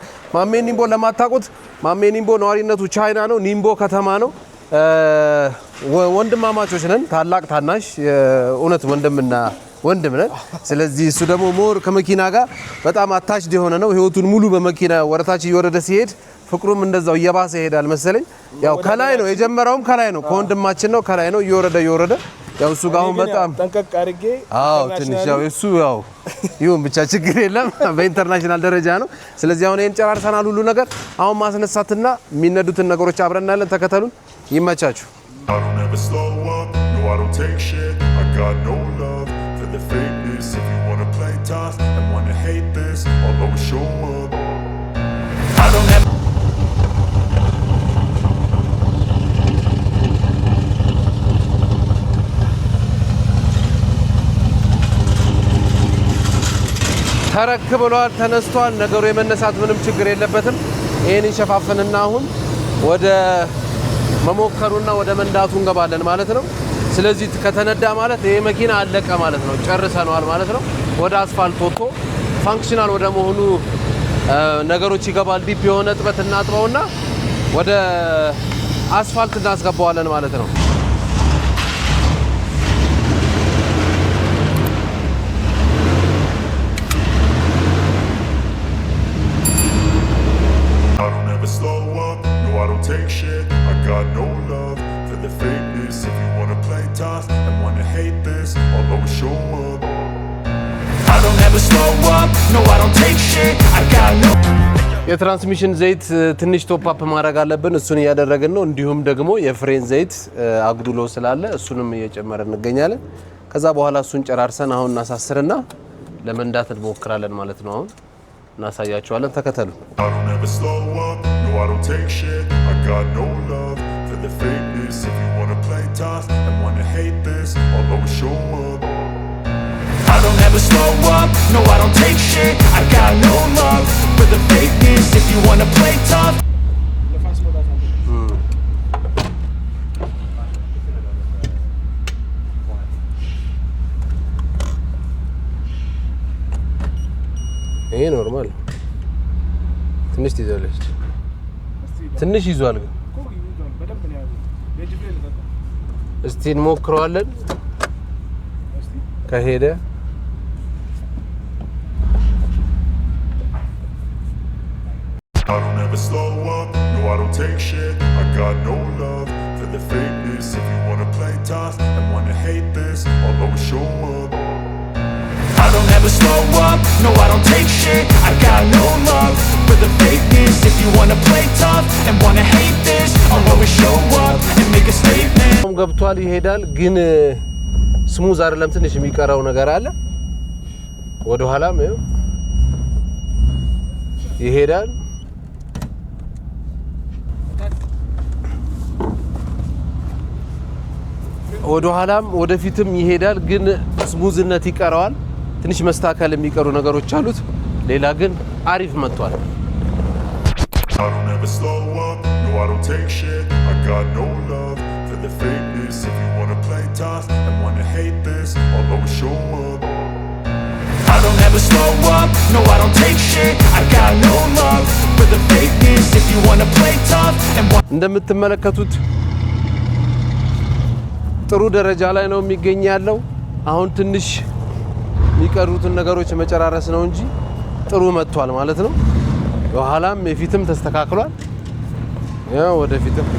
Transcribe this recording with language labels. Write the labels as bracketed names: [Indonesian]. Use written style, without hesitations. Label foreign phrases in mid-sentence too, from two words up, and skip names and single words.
[Amharic] ማሜ ኒምቦ ለማታውቁት ማሜ ኒምቦ ነዋሪነቱ ቻይና ነው። ኒምቦ ከተማ ነው። ወንድማማቾች ነን። ታላቅ ታናሽ እውነት ወንድምና ወንድም ነን። ስለዚህ እሱ ደግሞ ሞር ከመኪና ጋር በጣም አታችድ የሆነ ነው። ህይወቱን ሙሉ በመኪና ወረታች እየወረደ ሲሄድ ፍቅሩም እንደዛው እየባሰ ይሄዳል መሰለኝ። ያው ከላይ ነው የጀመረውም ከላይ ነው ከወንድማችን ነው ከላይ ነው እየወረደ ያው እሱ ጋር አሁን በጣም ጠንቀቅ አድርጌ ትንሽ ያው እሱ ያው ይሁን ብቻ ችግር የለም በኢንተርናሽናል ደረጃ ነው። ስለዚህ አሁን ይሄን ጨራርሰናል ሁሉ ነገር። አሁን ማስነሳትና የሚነዱትን ነገሮች አብረን እናያለን። ተከተሉን። ይመቻችሁ። [English] I don't ever slow up, no I don't take shit. I got no love for the fakeness. If you wanna play tough and wanna hate this, I'll always show up. I don't ever [Amharic] ተረክ ብሏል፣ ተነስቷል። ነገሩ የመነሳት ምንም ችግር የለበትም። ይሄን እንሸፋፍንና አሁን ወደ መሞከሩና ወደ መንዳቱ እንገባለን ማለት ነው። ስለዚህ ከተነዳ ማለት ይሄ መኪና አለቀ ማለት ነው። ጨርሰናል ማለት ነው። ወደ አስፋልት ወጥቶ ፋንክሽናል ወደ መሆኑ ነገሮች ይገባል። ዲፕ የሆነ እጥበት እናጥበውና ወደ አስፋልት እናስገባዋለን ማለት ነው። [English] slow up, no I don't take shit. I got no love for the fakeness. If you wanna play tough and wanna hate this, I'll always show up. I don't ever slow up, no I don't take shit. I got no [Amharic] የትራንስሚሽን ዘይት ትንሽ [English] top up [Amharic] ማድረግ አለብን። እሱን እያደረግን ነው። እንዲሁም ደግሞ የፍሬን ዘይት አጉድሎ ስላለ እሱንም እየጨመረን እንገኛለን። ከዛ በኋላ እሱን ጨራርሰን አሁን እናሳስርና ለመንዳት እንሞክራለን ማለት ነው። አሁን እናሳያችኋለን። ተከተሉ። [English] I don't ever slow up, no I don't take shit. I got no love for the fakeness. If you wanna play tough and wanna hate this, I'll always show up. I don't ever slow up, no I don't take shit. I got no love for the fakeness. If you wanna play tough [Amharic] ይሄ ኖርማል ትንሽ ትይዛለች። ትንሽ ይዟል ግን እስቲ እንሞክረዋለን። ከሄደ [English] I don't ever slow up, no I don't take shit. I got no love for the fakeness. If you wanna play tough and wanna hate this, I'll always show up. I don't ever slow up, no I don't take shit. I got no love for the fakeness. If you wanna play tough and wanna hate this, I'll always show up and make a statement. [Amharic] ገብቷል፣ ይሄዳል ግን ስሙዝ አይደለም። ትንሽ የሚቀረው ነገር አለ። ወደ ኋላም ይሄዳል። ወደ ኋላም ወደፊትም ይሄዳል ግን ስሙዝነት ይቀረዋል። ትንሽ መስተካከል የሚቀሩ ነገሮች አሉት። ሌላ ግን አሪፍ መጥቷል። [English] I don't ever slow up, no I don't take shit. I got no love for the fakeness. If you wanna play tough and wanna hate this, I'll always show up. I don't ever slow up, no I don't take shit. I got no love for the fakeness. If you wanna play tough and [Amharic] እንደምትመለከቱት ጥሩ ደረጃ ላይ ነው የሚገኝ ያለው። አሁን ትንሽ የሚቀሩትን ነገሮች መጨራረስ ነው እንጂ ጥሩ መጥቷል ማለት ነው። የኋላም የፊትም ተስተካክሏል። ያው ወደፊትም